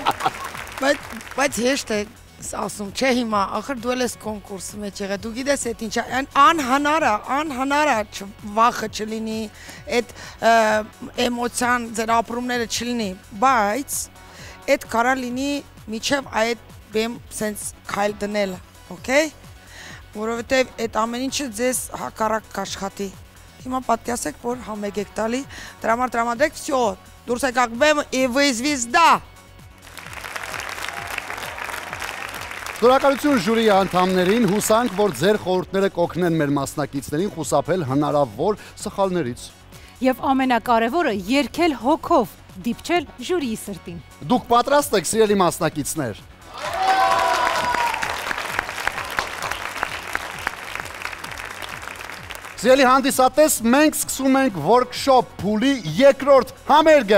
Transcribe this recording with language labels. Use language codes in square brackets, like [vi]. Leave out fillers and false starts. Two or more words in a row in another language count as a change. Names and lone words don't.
[hy] Բայց հեշտ է ասում, չէ հիմա, ախր դու ես կոնկուրսի մեջ եղել, դու գիտես այդ ինչա, անհնար է վախը չլինի, այդ էմոցիան, ձեր ապրումները չլինի, բայց այդ կարա լինի միջև այդ բեմ սենց քայլ դնելը, օքեյ, որովհետև այդ ամեն ինչը ձեզ հակառակ կաշխատի, հիմա պատկասեք, որ համեգ եք տալի, տրամադրեք, վсё, դուրս եկաք բեմ, [ru] и вы звезда։ [hy] Շնորհակալություն ժյուրի անդամներին, հուսանք, որ ձեր խորհուրդները կօգնեն մեր մասնակիցներին խուսափել հնարավոր սխալներից։ Եվ ամենակարևորը երգել հոգով, դիպչել ժյուրիի սրտին։ Դուք պատրաստ եք, սիրելի մասնակիցներ։ Սիրելի հանդիսատես, մենք սկսում ենք workshop փուլի երկրորդ համերգը։